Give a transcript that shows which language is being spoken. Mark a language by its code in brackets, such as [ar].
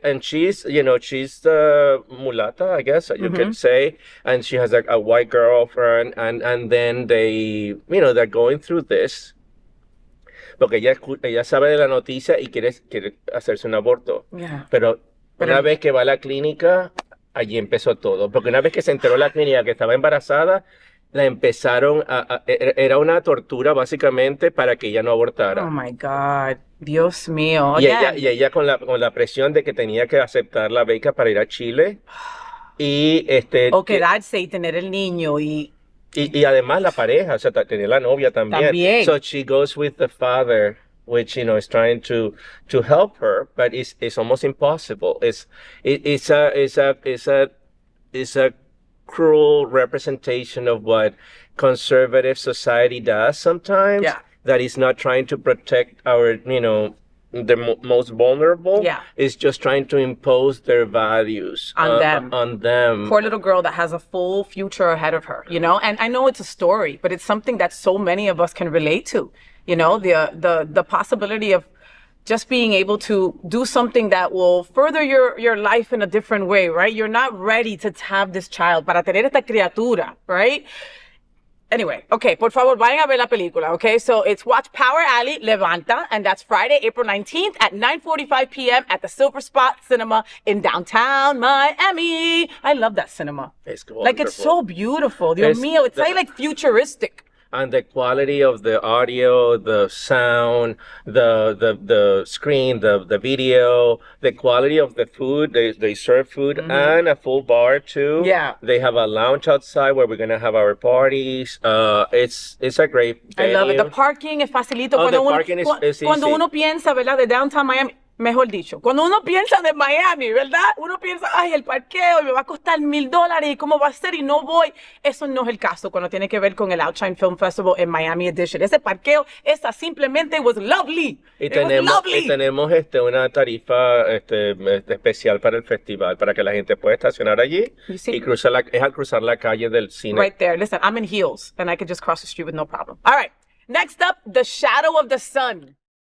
[en] And she's mulata, I guess you could say. And she has a white girlfriend. And then they're going through this. [es] Porque ella sabe de la noticia y quiere hacerse un aborto. [en] Yeah. [es] Pero una vez que va a la clínica, allí empezó todo. Porque una vez que se enteró la clínica que estaba embarazada, la empezaron era una tortura básicamente para que ella no abortara. [en] Oh my God, [es] Dios mío. Y ella con la presión de que tenía que aceptar la beca para ir a Chile. Y o quedarse y tener el niño y además la pareja, o sea, tenía la novia también. [en] So she goes with the father which is trying to help her, but it's almost impossible. It's a cruel representation of what conservative society does sometimes. Yeah. That is not trying to protect our the most vulnerable. Yeah. Is just trying to impose their values on them. Poor little girl that has a full future ahead of her, and I know it's a story, but it's something that so many of us can relate to. The possibility of just being able to do something that will further your life in a different way, right? You're not ready to have this child, [es] para tener esta criatura, [en] right? Anyway, okay, [es] por favor, vayan a ver la película, okay? [en] So it's Watch Power Alley, Levanta, and that's Friday, April 19th at 9:45 p.m. at the Silver Spot Cinema in downtown Miami. I love that cinema. It's like, it's so beautiful. [es] Dios mío, [en] it's like futuristic. And the quality of the audio, the sound, the screen, the video, the quality of the food. They serve food and a full bar too. Yeah. They have a lounge outside where we're gonna have our parties. It's a great venue. I love it. The parking [es] es facilito. Cuando uno piensa, ¿verdad? De downtown Miami. Mejor dicho, cuando uno piensa de Miami, ¿verdad? Uno piensa, ay, el parqueo me va a costar $1,000 y cómo va a ser y no voy. Eso no es el caso cuando tiene que ver con el Outshine Film Festival en Miami Edition. Ese parqueo, simplemente [en] was lovely. [es] Y tenemos una tarifa especial para el festival, para que la gente pueda estacionar allí y cruzar la calle del cine. [en] Right there. Listen, I'm in heels and I could just cross the street with no problem. All right. Next up, The Shadow of the Sun.